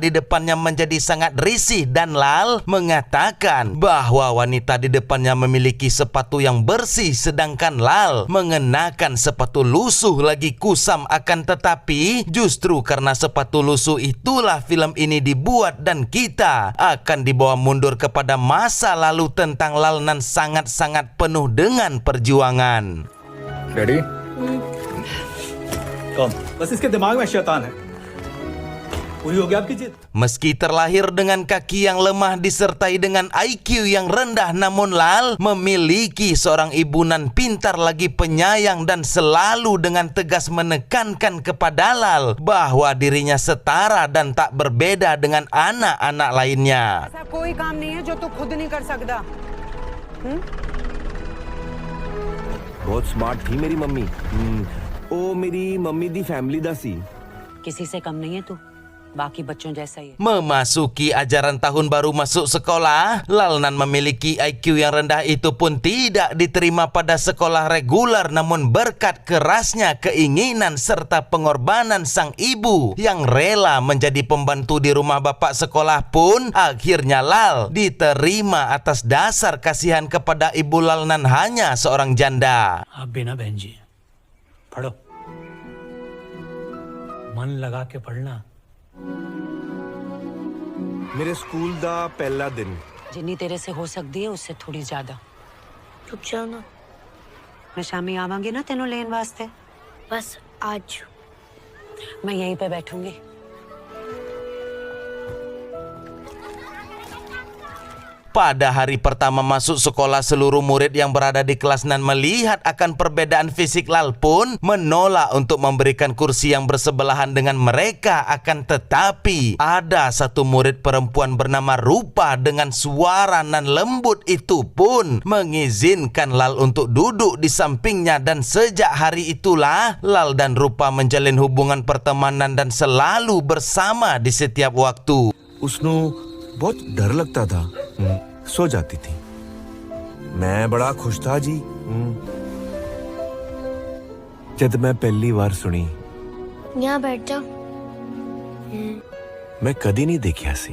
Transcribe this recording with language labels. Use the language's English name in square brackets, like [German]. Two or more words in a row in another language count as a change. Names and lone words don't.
[Indonesian] di depannya menjadi sangat risih dan Lal mengatakan bahwa wanita di depannya memiliki sepatu yang bersih sedangkan Lal mengenakan sepatu lusuh lagi kusam, akan tetapi justru karena sepatu lusuh itulah film ini dibuat dan kita akan dibawa mundur kepada masa lalu tentang Lal nan sangat-sangat penuh dengan perjuangan. [English] Ready? Come. [Hindi] बस इसके दिमाग में शैतान है. पूरी हो गई आपकी जीत. [Indonesian] Meski terlahir dengan kaki yang lemah disertai dengan IQ yang rendah, namun Lal memiliki seorang ibu nan pintar lagi penyayang dan selalu dengan tegas menekankan kepada Lal bahwa dirinya setara dan tak berbeda dengan anak-anak lainnya. [Hindi] ऐसा कोई काम नहीं है जो तू खुद नहीं कर सकता. बहुत स्मार्ट थी मेरी मम्मी. [Punjabi] ਓ ਮੇਰੀ ਮੰਮੀ ਦੀ ਫੈਮਿਲੀ ਦਾ ਸੀ. [Hindi] किसी से कम नहीं है तू. बाकी बच्चों जैसा ही है. [Indonesian] Memasuki ajaran tahun baru masuk sekolah, Lal nan memiliki IQ yang rendah itu pun tidak diterima pada sekolah reguler, namun berkat kerasnya keinginan serta pengorbanan sang ibu yang rela menjadi pembantu di rumah bapak sekolah pun akhirnya Lal diterima atas dasar kasihan kepada ibu Lal nan hanya seorang janda. [Hindi] आप बिना बहन जी पढ़ो, मन लगा के पढ़ना. [Punjabi] ਮੇਰੇ ਸਕੂਲ ਦਾ ਪਹਿਲਾ ਦਿਨ. [Hindi] जिन्नी तेरे से हो सकती है उससे थोड़ी ज्यादा. रुक जाओ ना. [Punjabi] ਮੈਂ ਸ਼ਾਮੀ ਆਵਾਂਗੀ ਨਾ ਤੈਨੂੰ ਲੈਣ ਵਾਸਤੇ. [Hindi] बस आज मैं यहीं पे बैठूंगी. [Indonesian] Pada hari pertama masuk sekolah, seluruh murid yang berada di kelas nan melihat akan perbedaan fisik Lal pun menolak untuk memberikan kursi yang bersebelahan dengan mereka. Akan tetapi ada satu murid perempuan bernama Rupa dengan suara nan lembut itu pun mengizinkan Lal untuk duduk di sampingnya, dan sejak hari itulah Lal dan Rupa menjalin hubungan pertemanan dan selalu bersama di setiap waktu. [Hindi] उसनु बहुत डर लगता था. सो जाती थी. मैं बड़ा खुश था जी. जब मैं पहली बार सुनी. यहाँ बैठ जाओ. मैं कदी नहीं देखी ऐसी.